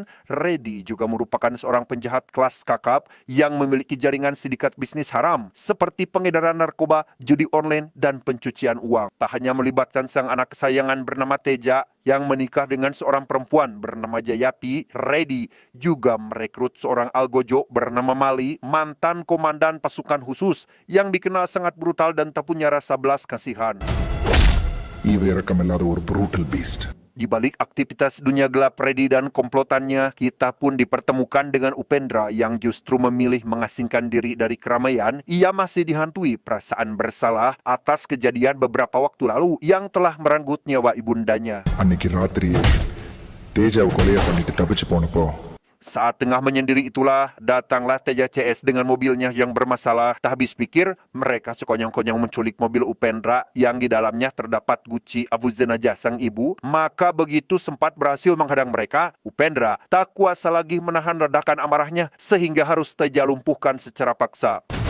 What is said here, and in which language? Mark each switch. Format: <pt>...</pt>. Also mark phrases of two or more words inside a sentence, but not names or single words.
<id>Reddy juga merupakan seorang penjahat kelas kakap yang memiliki jaringan sindikat bisnis haram seperti pengedaran narkoba, judi online, dan pencucian uang. Tak hanya melibatkan sang anak kesayangan bernama Teja yang menikah dengan seorang perempuan bernama Jayapi, Reddy juga merekrut seorang algojo bernama Mali, mantan komandan pasukan khusus yang dikenal sangat brutal dan tak punya rasa belas kasihan.</id> <ta>ஈவு இறக்கமில்லாத ஒரு</ta> <en>brutal beast.</en> <id>Di balik aktivitas dunia gelap Reddy dan komplotannya, kita pun dipertemukan dengan Upendra yang justru memilih mengasingkan diri dari keramaian. Ia masih dihantui perasaan bersalah atas kejadian beberapa waktu lalu yang telah merenggut nyawa ibundanya.</id> <ta>அன்னைக்கு ராத்திரி தேஜாவை கொலையை பண்ணிட்டு தப்பிச்சு போனப்போ</ta> <id>Saat tengah menyendiri itulah, datanglah Teja CS dengan mobilnya yang bermasalah. Tak habis pikir, mereka sekonyong-konyong menculik mobil Upendra yang di dalamnya terdapat guci abu jenazah sang ibu. Maka begitu sempat berhasil menghadang mereka, Upendra tak kuasa lagi menahan ledakan amarahnya sehingga harus Teja lumpuhkan secara paksa.</id>